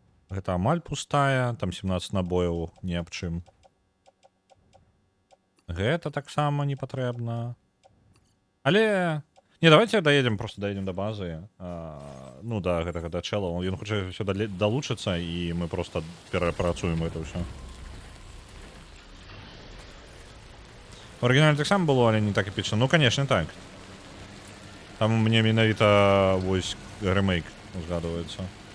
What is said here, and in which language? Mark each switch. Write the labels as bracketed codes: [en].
[be] Гэта амаль пустая, там 17 набояў, ні аб чым. Гэта таксама не патрэбна. Але... [ru] Не, давайте доедем, просто доедем до базы. [be] Ну да, гэтага да чэла. Ён хоча сюда далучыцца, і мы просто перапрацуем гэта ўсё. В арыгінале таксама было, але не так эпічна. [ru] Ну, конечно, так. [be] Там мне менавіта вось ремейк узгадваецца.